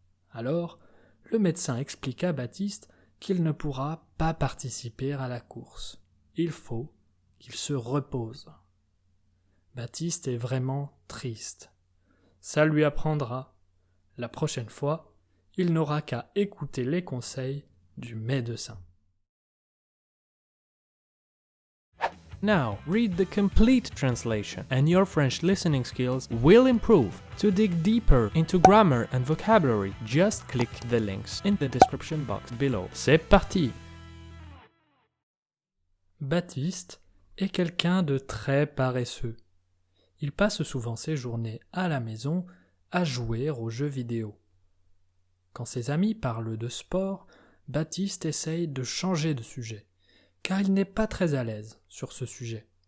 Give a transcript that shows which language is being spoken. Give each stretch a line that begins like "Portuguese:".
French: Alors, le médecin explique à Baptiste qu'il ne pourra pas participer à la course. Il faut qu'il se repose. Baptiste est vraiment triste. Ça lui apprendra. La prochaine fois, il n'aura qu'à écouter les conseils du médecin.
English: Now, read the complete translation, and your French listening skills will improve. To dig deeper into grammar and vocabulary, just click the links in the description box below.
French: C'est parti! Baptiste est quelqu'un de très paresseux. Il passe souvent ses journées à la maison à jouer aux jeux vidéo. Quand ses amis parlent de sport, Baptiste essaye de changer de sujet, car il n'est pas très à l'aise sur ce sujet.